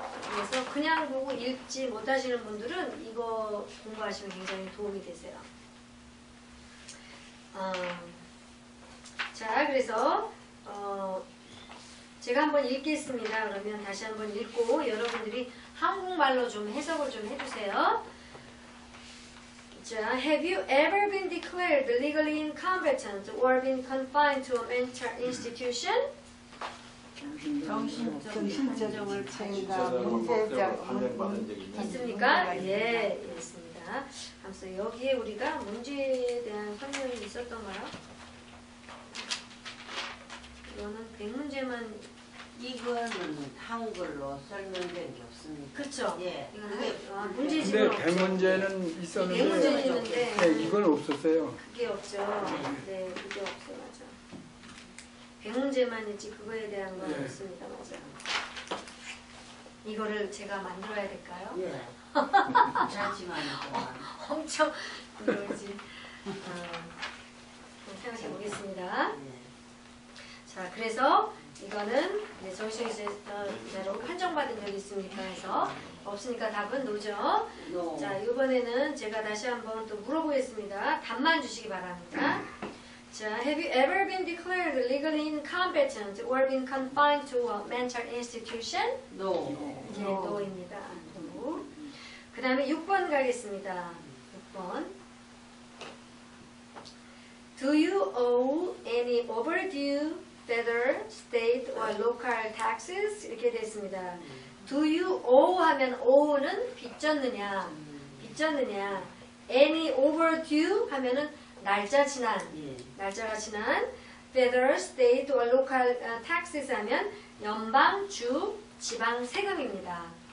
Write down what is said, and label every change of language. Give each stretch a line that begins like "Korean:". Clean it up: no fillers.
Korean: 그래서 그냥 보고 읽지 못하시는 분들은 이거 공부하시면 굉장히 도움이 되세요. 자, 그래서 제가 한번 읽겠습니다. 그러면 다시 한번 읽고 여러분들이 한국말로 좀 해석을 좀 해주세요.
English: 자, Have you ever been declared legally incompetent or been confined to a mental institution?
Korean: 정신적 지체가 문제적 판정받은 적이 있는 있습니까? 예, 있습니다. 그래서 여기에 우리가 문제에 대한 설명이 있었던가요? 이거는 100문제만 이거는 한글로 설명된 게 없습니다. 그쵸? 예. 이거는 문제집은 근데 없죠. 대문제는 있었는데 100문제는 있는데 네, 이건 없었어요. 그게 없죠. 네, 그게 없어, 맞아. 100문제만 있지 그거에 대한 건 네. 없습니다. 맞아요. 이거를 제가 만들어야 될까요? 예. 하지만 엄청 그러지. 생각해 보겠습니다. 예. 자, 그래서 이거는 정신의자로 판정받은 적이 있습니까? 해서 없으니까 답은 노죠.
English: 노.
Korean: 자, 이번에는 제가 다시 한번 또 물어보겠습니다. 답만 주시기 바랍니다.
English: 자, Have you ever been declared legally incompetent or been confined to a mental institution? 노.
Korean: 네, no입니다. 그 다음에 6번 가겠습니다. 6번.
English: Do you owe any overdue federal, state, or local taxes?
Korean: 이렇게 됐습니다.
English: Do you owe
Korean: 하면 owe는 빚졌느냐, 빚졌느냐.
English: Any overdue
Korean: 하면은 날짜 지난, 날짜가 지난.
English: Federal, state, or local taxes
Korean: 하면 연방, 주, 지방 세금입니다.